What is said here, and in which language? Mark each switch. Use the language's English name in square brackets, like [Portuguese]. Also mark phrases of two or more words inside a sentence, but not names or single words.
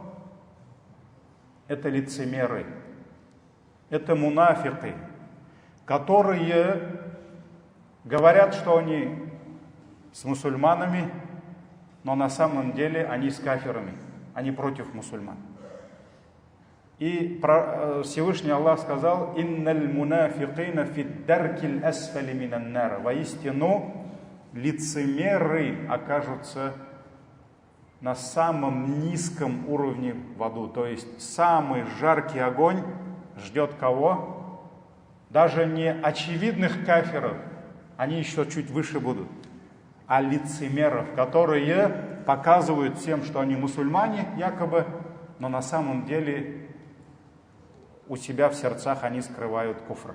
[Russian] Это лицемеры, это мунафики, которые говорят, что они с мусульманами, но на самом деле они с кафирами, они против мусульман. И Всевышний Аллах сказал: [Arabic] «إن المنافقين في الدرك الأسفل من النار». [Russian] Воистину, лицемеры окажутся на самом низком уровне в аду. То есть самый жаркий огонь ждет кого? Даже не очевидных кафиров, они еще чуть выше будут, а лицемеров, которые показывают всем, что они мусульмане, якобы, но на самом деле у себя в сердцах они скрывают куфр.